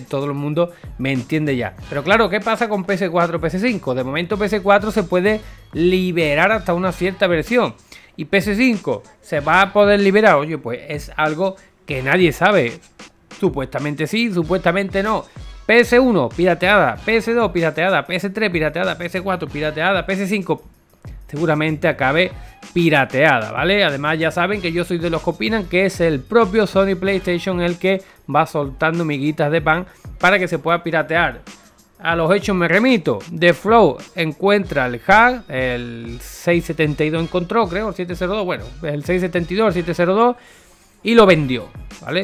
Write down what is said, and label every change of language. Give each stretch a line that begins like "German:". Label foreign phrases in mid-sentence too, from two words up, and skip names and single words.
Spanish: Todo el mundo me entiende ya. Pero claro, ¿qué pasa con PS4, PS5? De momento PS4 se puede liberar hasta una cierta versión, y PS5 se va a poder liberar. Oye, pues es algo que nadie sabe. Supuestamente sí, supuestamente no. PS1 pirateada, PS2 pirateada, PS3 pirateada, PS4 pirateada, PS5 seguramente acabe pirateada, ¿vale? Además ya saben que yo soy de los que opinan que es el propio Sony PlayStation el que va soltando miguitas de pan para que se pueda piratear. A los hechos me remito. The Flow encuentra el hack, el 672 encontró, creo, el 702, bueno, el 672, el 702, y lo vendió, ¿vale?